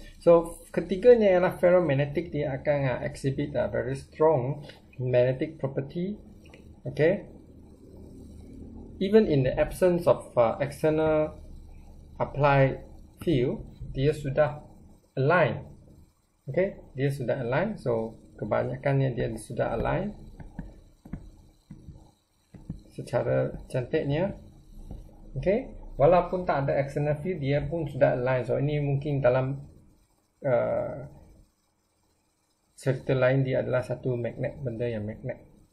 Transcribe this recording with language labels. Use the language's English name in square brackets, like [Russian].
[Malay] So ketiganya ialah ferromagnetic. Dia akan [English] exhibit a very strong magnetic property. Okay, even in the absence of external applied field, [Malay] dia sudah align. Okay, dia sudah align. So kebanyakannya dia sudah align secara cantiknya. Okay, walaupun tak ada external field, dia pun sudah align. So ini mungkin dalam cerita lain dia adalah satu magnet, benda yang magnet.